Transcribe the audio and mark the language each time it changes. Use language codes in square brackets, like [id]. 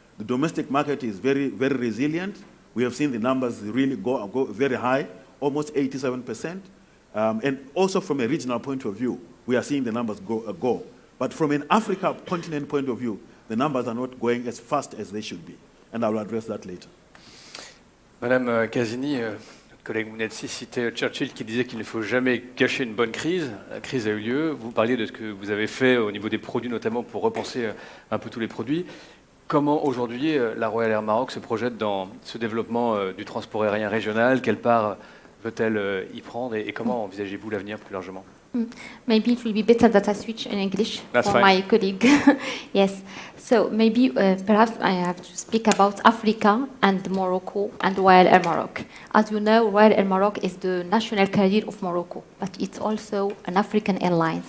[en] The domestic market is very, very resilient. We have seen the numbers really go very high, almost 87%. And also from a regional point of view, we are seeing the numbers go. But from an Africa continent point of view, the numbers are not going as fast as they should be. And I will address that later. [fr] Madame Casini, notre collègue Mounetsi citait Churchill qui disait qu'il ne faut jamais gâcher une bonne crise. La crise a eu lieu. Vous parliez de ce que vous avez fait au niveau des produits, notamment pour repenser un peu tous les produits. Comment aujourd'hui la Royal Air Maroc se projette dans ce développement du transport aérien régional? Quelle part veut-elle y prendre et comment envisagez-vous l'avenir plus largement? [en] Maybe it will be better that I switch in English That's for fine. my colleague. Yes. So maybe perhaps I have to speak about Africa and Morocco and Royal Air Maroc. As you know, Royal Air Maroc is the national carrier of Morocco, but it's also an African airline.